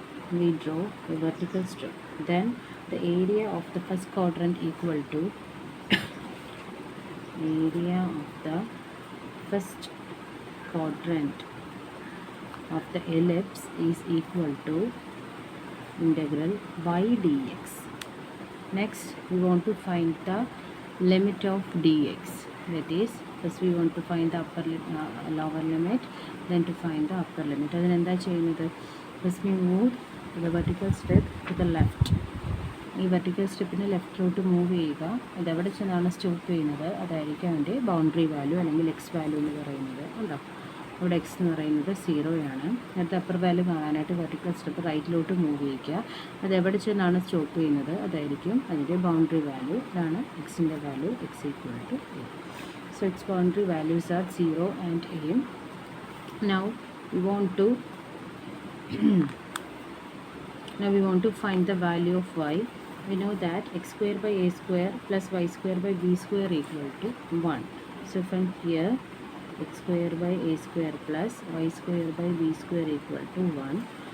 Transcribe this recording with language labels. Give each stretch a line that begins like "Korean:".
English: Then the area of the first quadrant equal to area of the first quadrant of the ellipse is equal to integral y dx. Next we want to find the limit of dx. That is, first we want to find the lower limit, then to find the upper limit.
Malayalam: Adin endha cheyyunnathu?
English: First we move the vertical strip to the left.
Malayalam: ഈ vertical സ്ട്രിപ്പിന് ലെഫ്റ്റിലോട്ട് move ചെയ്യുക. അത് എവിടെ ചെന്നാണ് stop ചെയ്യുന്നത് അതായിരിക്കും അതിൻ്റെ boundary value അല്ലെങ്കിൽ X value എന്ന് പറയുന്നത്. ഉണ്ടോ? ഇവിടെ എക്സ് എന്ന് പറയുന്നത് 0 ആണ്. അടുത്ത അപ്പർ വാല്യൂ കാണാനായിട്ട് വെർട്ടിക്കൽ സ്ട്രിപ്പ് റൈറ്റിലോട്ട് മൂവ് ചെയ്യിക്കുക. അത് എവിടെ ചെന്നാണ് സ്റ്റോപ്പ് ചെയ്യുന്നത് അതായിരിക്കും അതിൻ്റെ ബൗണ്ടറി വാല്യൂ. ഇതാണ് എക്സിൻ്റെ value,
English: X equal to a. So its boundary values are 0 and a. Now we want to find the value of y. We know that x square by a square plus y square by b square equal to 1. So from here x square by a square plus y square by b square equal to 1.